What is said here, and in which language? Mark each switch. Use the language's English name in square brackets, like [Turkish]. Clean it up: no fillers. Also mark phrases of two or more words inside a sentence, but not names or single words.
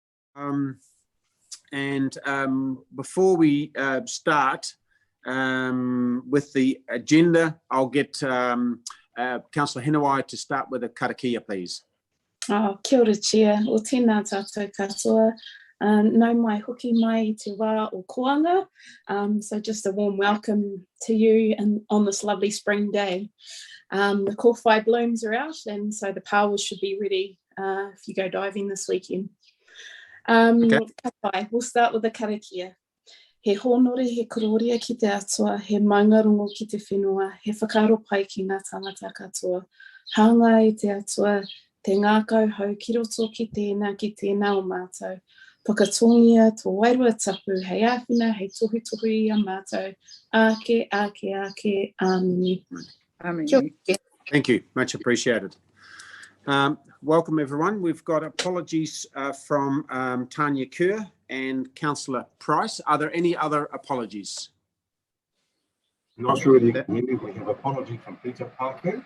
[English] Before we start with the agenda, I'll get Counsellor Hinawai to start with a karakia, please. [Māori] Kia ora, Chair. O tēnā tātou katoa. Nau mai hoki mai I te wā o Koanga. [English] So just a warm welcome to you and on this lovely spring day. The kōwhai blooms are out, and so the powers should be ready if you go diving this weekend. Okay. We'll start with the karakia. [Māori] He honore, he kororia ki te atua, he maungarongo ki te whenua, he whakaro pai ki ngā tangata katoa. Hanga I te atua, te ngākau hau ki roto ki tēnā o mātou. Whakatongia tō wairua tapu, hei āwhina, hei tohu I a mātou. Ake, āmini. [English] Amen. Thank you, much appreciated. Welcome everyone. We've got apologies from Tanya Kerr and Councillor Price. Are there any other apologies? Not sure whether you can hear me. We have apology from Peter Parker.